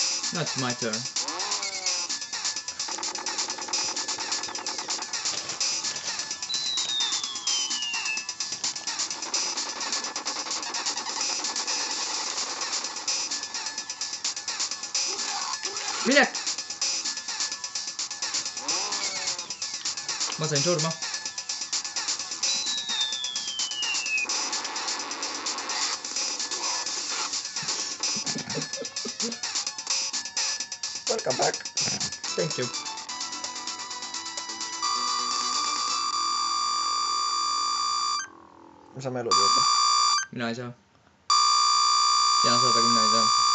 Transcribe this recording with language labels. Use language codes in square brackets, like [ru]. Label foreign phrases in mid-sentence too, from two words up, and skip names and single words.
[en] Now it's my turn. [et] Mine! Ma sain surma. [en] Welcome back. Thank you. [et] Me saame elud juurde. Mina ei saa. Jaa, saada kui mina ei saa.